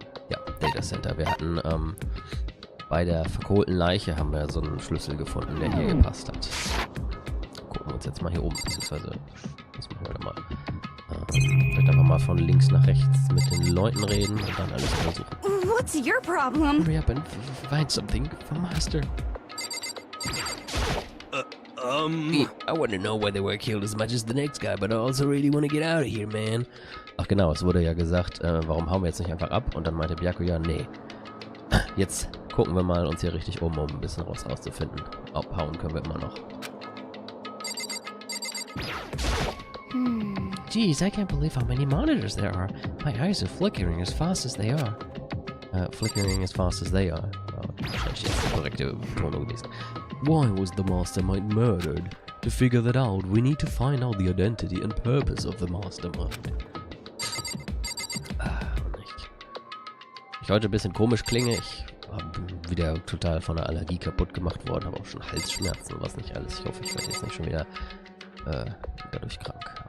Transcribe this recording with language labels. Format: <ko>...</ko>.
<de>Ja, Data Center. Wir hatten bei der verkohlten Leiche haben wir so einen Schlüssel gefunden, der hier gepasst hat. Gucken wir uns jetzt mal hier oben, beziehungsweise das machen wir dann mal. Vielleicht einfach mal von links nach rechts mit den Leuten reden und dann alles untersuchen.</de> <en>What's your problem? Hurry up and find something for Master. I want to know why they were killed as much as the next guy, but I also really want to get out of here, man.</en> <de>Ach genau, es wurde ja gesagt, warum hauen wir jetzt nicht einfach ab? Und dann meinte Byaku, ja, nee. Jetzt gucken wir mal uns hier richtig um ein bisschen rauszufinden. Abhauen können wir immer noch.</de> <en>Geez, I can't believe how many monitors there are. My eyes are flickering as fast as they are. Flickering as fast as they are.</en> <de>Wahrscheinlich jetzt die korrekte Betonung gewesen.</de> <en>Why was the mastermind murdered? To figure that out, we need to find out the identity and purpose of the mastermind.</en> <de>Ich heute ein bisschen komisch klinge. Ich bin wieder total von der Allergie kaputt gemacht worden. Habe auch schon Halsschmerzen und was nicht alles. Ich hoffe, ich werde jetzt nicht schon wieder dadurch krank.</de>